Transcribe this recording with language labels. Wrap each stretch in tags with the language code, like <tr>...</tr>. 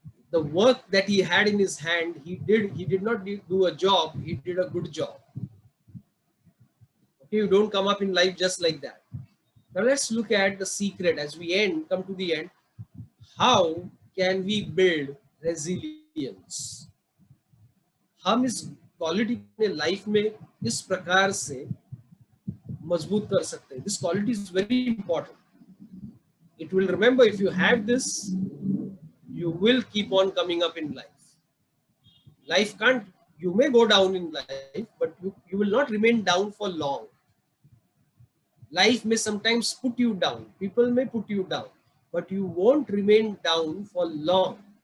<en>The work that he had in his hand, he did not do a job, he did a good job. Okay, you don't come up in life just like that. Now let's look at the secret as we come to the end. How can we build resilience?</en> <hi>हम इस quality अपने life में इस प्रकार से मजबूत कर सकते हैं.</hi> <en>This quality is very important. It will, remember, if you have this, you will keep on coming up in life. Life can't, you may go down in life, but you will not remain down for long. Life may sometimes put you down. People may put you down, but you won't remain down for long.</en>